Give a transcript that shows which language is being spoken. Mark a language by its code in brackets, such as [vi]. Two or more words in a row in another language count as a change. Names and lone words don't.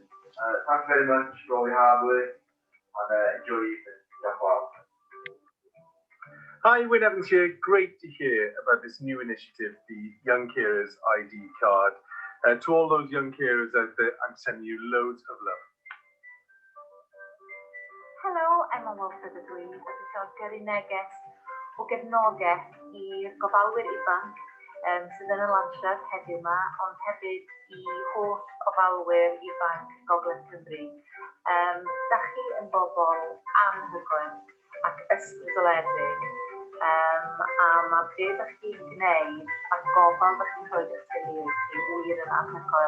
[en] Thanks very much for all your hard work, and enjoy your evening. Hi, Wayne Evans here. Great to hear about this new initiative, the Young Carers ID card. To all those young carers out there, I'm sending you loads of love. [cy] Helo, Emma Wilford ydw i. Wedi cael gyrru neges o gefnogaeth i'r gofalwyr ifanc sydd yn y lansiad heddiw yma, ond hefyd i holl gofalwyr ifanc Gogledd Cymru. Da chi yn bobl anhygoel ac ysbrydoledig, a mae beth ydych chi'n gwneud a'r gofal ydych chi'n rhoi eich teuluoedd chi wir yn anhygoel.